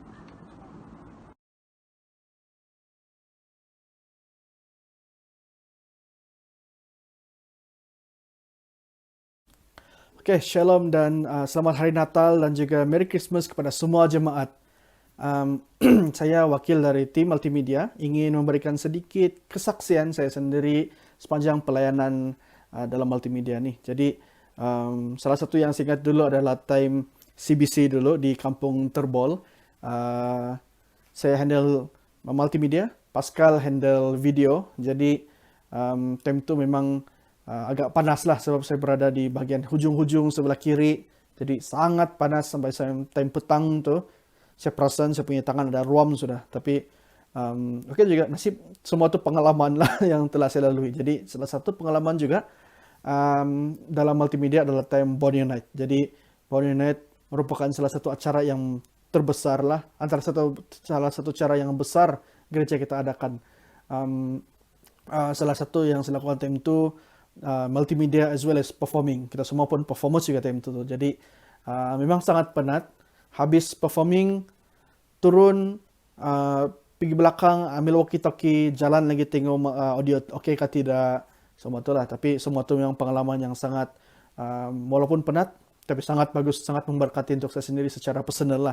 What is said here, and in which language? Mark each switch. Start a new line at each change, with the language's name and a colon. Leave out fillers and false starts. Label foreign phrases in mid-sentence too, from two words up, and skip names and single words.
Malay: Oke, Shalom dan selamat Hari Natal dan juga
English: Merry Christmas
Malay: kepada semua jemaat. Saya wakil dari tim multimedia, ingin memberikan sedikit kesaksian saya sendiri sepanjang pelayanan dalam multimedia nih. Jadi salah satu yang saya ingat dulu adalah time CBC dulu di Kampung Terbol. Saya handle multimedia, Pascal handle video. Jadi time itu memang agak panas lah sebab saya berada di bagian hujung-hujung sebelah kiri. Jadi sangat panas sampai time petang tu. Saya perasan saya punya tangan ada ruam sudah. Tapi okay juga nasib semua tu pengalaman lah yang telah saya lalui. Jadi salah satu pengalaman juga dalam multimedia adalah time Borneo Night. Jadi Borneo Night merupakan salah satu acara yang terbesar lah. Salah satu acara yang besar gereja kita adakan. Salah satu yang saya lakukan time itu multimedia
English: as well as performing.
Malay: Kita semua pun performance juga time itu. Jadi memang sangat penat. Habis performing, turun, pergi belakang, ambil walkie-talkie, jalan lagi tengok audio okey kah tidak. Semua tu lah. Tapi semua tu memang pengalaman yang sangat, walaupun penat, tapi sangat bagus, sangat memberkati untuk saya sendiri secara personal lah.